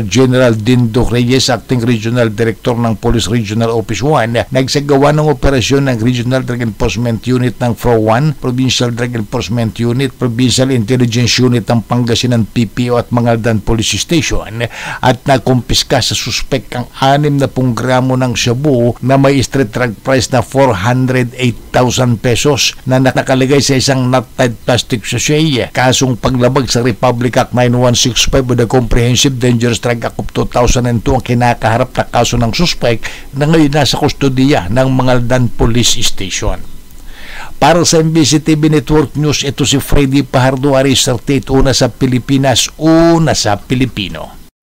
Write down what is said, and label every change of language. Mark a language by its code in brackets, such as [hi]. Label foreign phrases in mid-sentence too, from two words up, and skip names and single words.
[tl] General Dindo Reyes, [en] Acting Regional Director [tl] ng Police Regional Office 1, nagsagawa ng operasyon ng Regional Drug Enforcement Unit ng FRO1, Provincial Drug Enforcement Unit, Provincial Intelligence Unit ng Pangasinan, PPO at Mangaldan Police Station at nakumpiska sa suspek ang 60 gramo ng shabu na may [en] street drug price [tl] na 408,000 pesos na nakalagay sa isang [en] knot-tied plastic sachet. [tl] Kasong paglabag sa Republic Act 9165 o the Comprehensive Dangerous Drug Act of 2002 ang kinakaharap na kaso ng suspek na ngayon nasa kustodiya ng Mangaldan Police Station. Para sa MBC TV Network News, ito si Freddy Pajardo, Aris 38, una sa Pilipinas, una sa Pilipino.